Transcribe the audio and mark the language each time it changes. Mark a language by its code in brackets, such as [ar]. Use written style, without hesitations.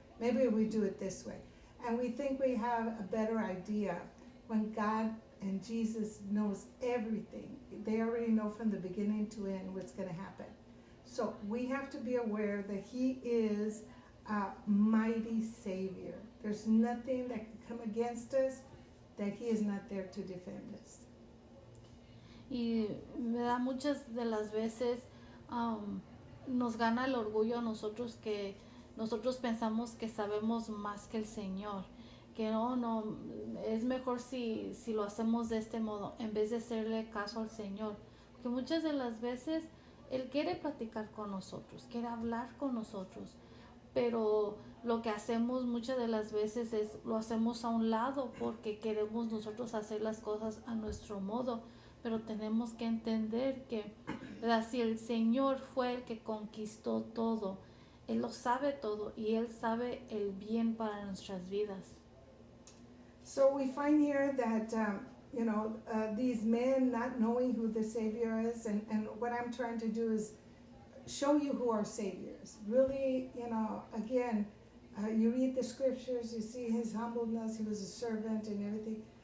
[en] Maybe we do it this way. And we think we have a better idea when God and Jesus knows everything. They already know from the beginning to end what's going to happen. So we have to be aware that He is a mighty Savior. There's nothing that can come against us that He is not there to defend us. [es] Y me da muchas de las veces nos gana el orgullo a nosotros que nosotros pensamos que sabemos más que el Señor, que no, es mejor si lo hacemos de este modo en vez de hacerle caso al Señor, porque muchas de las veces Él quiere platicar con nosotros, quiere hablar con nosotros, pero lo que hacemos muchas de las veces es lo hacemos a un lado porque queremos nosotros hacer las cosas a nuestro modo. Pero tenemos que entender que, ¿verdad? Si el Señor fue el que conquistó todo, Él lo sabe todo y Él sabe el bien para nuestras vidas. [en] So we find here that, these men not knowing who the Savior is, and what I'm trying to do is show you who our Savior is. Really, again, you read the scriptures, you see His humbleness, He was a servant and everything.